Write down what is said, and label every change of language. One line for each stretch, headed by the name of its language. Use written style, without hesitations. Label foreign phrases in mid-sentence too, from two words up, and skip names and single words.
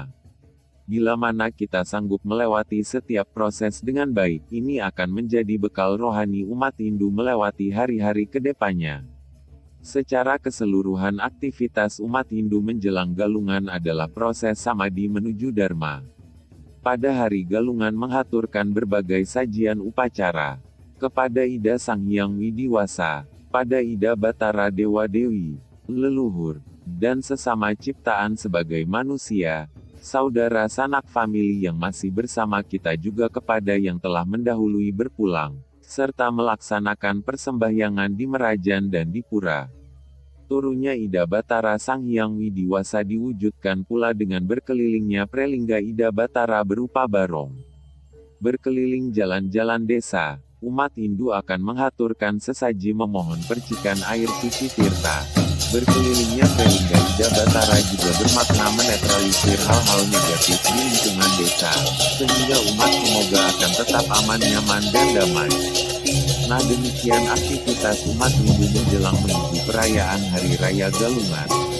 Indonesian: Bila mana kita sanggup melewati setiap proses dengan baik, ini akan menjadi bekal rohani umat Hindu melewati hari-hari ke depannya. Secara keseluruhan aktivitas umat Hindu menjelang galungan adalah proses samadhi menuju dharma. Pada hari galungan menghaturkan berbagai sajian upacara kepada Ida Sang Hyang Widiwasa, pada Ida Batara Dewa Dewi, leluhur, dan sesama ciptaan sebagai manusia, saudara sanak famili yang masih bersama kita juga kepada yang telah mendahului berpulang, serta melaksanakan persembahyangan di Merajan dan di Pura. Turunnya Ida Batara Sang Hyang Widiwasa diwujudkan pula dengan berkelilingnya prelingga Ida Batara berupa barong. Berkeliling jalan-jalan desa, umat Hindu akan menghaturkan sesaji memohon percikan air suci tirta. Berkelilingnya prelingga Ida Batara juga bermakna menetralisir hal-hal negatif di lingkungan desa, sehingga umat semoga akan tetap aman, nyaman, dan damai. Nah, demikian aktivitas umat Hindu menjelang menuju perayaan Hari Raya Galungan.